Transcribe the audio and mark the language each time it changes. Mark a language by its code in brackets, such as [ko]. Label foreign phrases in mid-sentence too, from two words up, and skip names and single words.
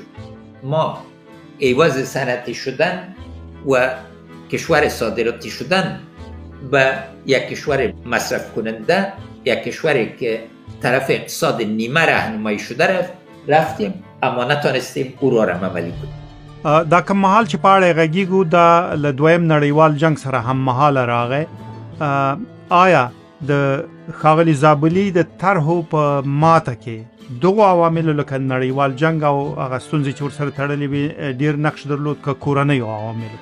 [fa] ما عوض صنعتی شدن و کشور صادراتی شدن به یک کشور مصرف کننده، یک کشوری که طرف اقتصاد نیمه راهنمایی شده رفتیم، اما نتونستیم او را عملی کنیم. [ps] دا کوم مهال چې په اړه غږیږو دا له دویم نړیوال جنگ سره هم مهاله راغی. آیا د ښاغلي زابلي د طرحو په ماته کې دغو عواملو لکه نړیوال جنگ او هغه ستونزې چې ورسره تړلې وي ډېر نقش درلود که کورنیو عواملو؟